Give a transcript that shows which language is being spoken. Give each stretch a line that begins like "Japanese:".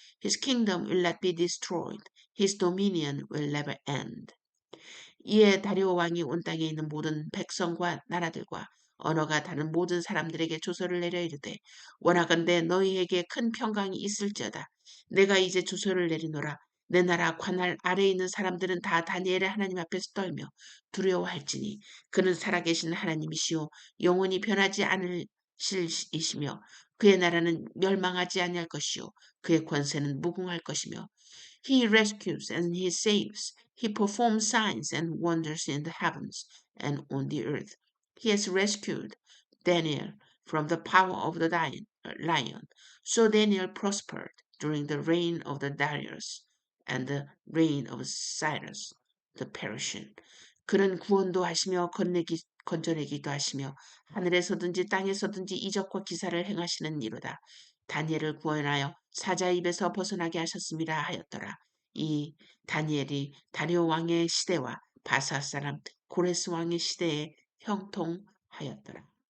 English: His kingdom will not be destroyed, his dominion will never end.
Korean: 이에 다리오 왕이 온 땅에 있는 모든 백성과 나라들과 언어가 다른 모든 사람들에게 조서를 내려 이르되 원하건대 너희에게 큰 평강이 있을지어다. 내가 이제 조서를 내리노라. 내 나라 관할 아래에 있는 사람들은 다 다니엘의 하나님 앞에서 떨며 두려워할지니 그는 살아계신 하나님이시오 영원히 변하지 않으실이시며 그의 나라는 멸망하지 아니할 것이요 그의 권세는 무궁할 것이며
English: He rescues and he saves. He performs signs and wonders in the heavens and on the earth. He has rescued Daniel from the power of the lion. So Daniel prospered during the reign of the Darius and the reign of Cyrus the Persian.
Korean: 그는 구원도 하시며 건져내기도 하시며 하늘에서든지 땅에서든지 이적과 기사를 행하시는 이로다. 다니엘을 구원하여 사자 입에서 벗어나게 하셨습니다 하였더라. 이 다니엘이 다리오 왕의 시대와 바사 사람 고레스 왕의 시대에 형통하였더라.